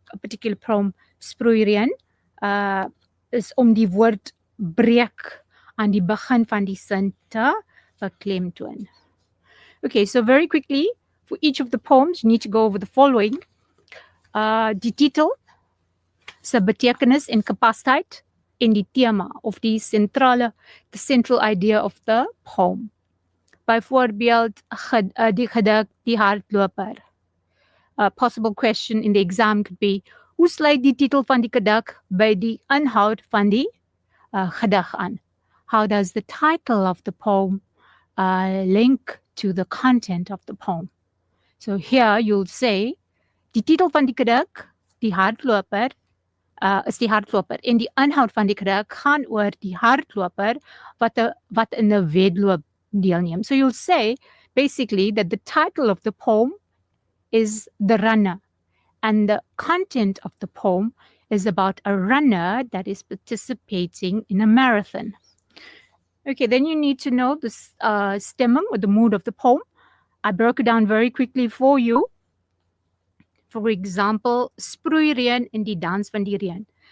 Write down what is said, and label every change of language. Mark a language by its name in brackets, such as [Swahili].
[Afrikaans] 'n [English] particular poem [Afrikaans] sproeien is om die woord breek aan die begin van die sin te beklemtoon. [English] Okay, so very quickly, for each of the poems, you need to go over the following. [Afrikaans] Die titel, se betekenis en kapasiteit, en die tema [English] of the central idea of the poem. [Afrikaans] Byvoorbeeld, die gedig Die Hardloper. [English] A possible question in the exam could be, [Afrikaans] hoe sluit die titel van die gedig by die inhoud van die gedig aan? [English] How does the title of the poem link to the content of the poem? So here you'll say, [Afrikaans] die titel van die gedig, Die Hardloper, is die hardloper. En die inhoud van die gedig gaan oor die hardloper wat in 'n wedloop deelneem. [English] So you'll say basically that the title of the poem is The Runner, and the content of the poem is about a runner that is participating in a marathon. Okay, then you need to know the stemming or the mood of the poem. I broke it down very quickly for you. For example, Sproeireen en die Dans van die Reën.